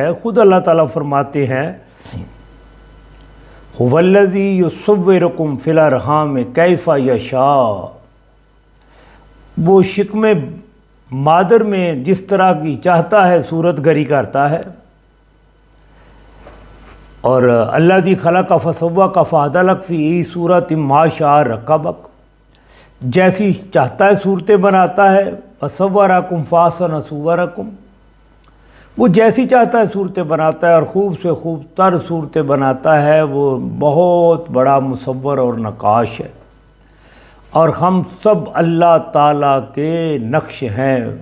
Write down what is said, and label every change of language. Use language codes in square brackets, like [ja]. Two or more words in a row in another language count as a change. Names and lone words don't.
[ur] خود اللہ تعالیٰ فرماتے ہیں، [ar] هو الذی یصورکم فی الارحام کیف یشاء۔ [ur] وہ شکم مادر میں جس طرح کی چاہتا ہے صورت گری کرتا ہے، اور [ar] اللہ دی خلق فسواک فعدلک فی صورت ما شاء رکبک، [ur] جیسی چاہتا ہے صورتیں بناتا ہے، [ar] فصورکم فاحسن صورکم، [ur] وہ جیسی چاہتا ہے صورتیں بناتا ہے اور خوب سے خوب تر صورتیں بناتا ہے۔ وہ بہت بڑا مصور اور نقاش ہے، اور ہم سب اللہ تعالیٰ کے نقش ہیں۔